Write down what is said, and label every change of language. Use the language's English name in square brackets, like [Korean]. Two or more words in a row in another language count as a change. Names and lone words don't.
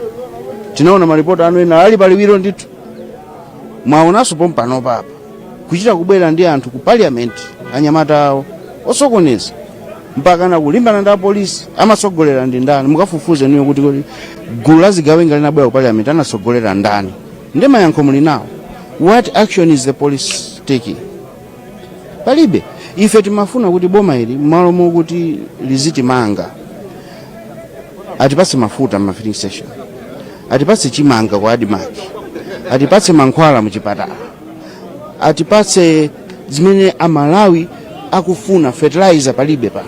[Nyanja] Tinaona maripoti anu ena ali paliwiro ndithu. Mwaonanso pompano papa kuchita kubwera ndi anthu ku parliament anyamata awo osokoneza mpaka na kulimbana ndi polisi amasogolera ndi ndani. Mukafufuze niyo kuti gulu la zigawenga linabwera ku parliament anasogolera ndani. Ndi mayankho muli nawo. [English] What action is the police taking? [Nyanja] Palibe. Ife timafuna kuti boma ili malo mokuti liziti manga atipatse mafuta mu [English] filling station, [Nyanja] atipatse chimanga kwa adimaki, atipatse mankhwala mu chipatala, atipatse zimene amalawi akufuna fertilizer palibe pa.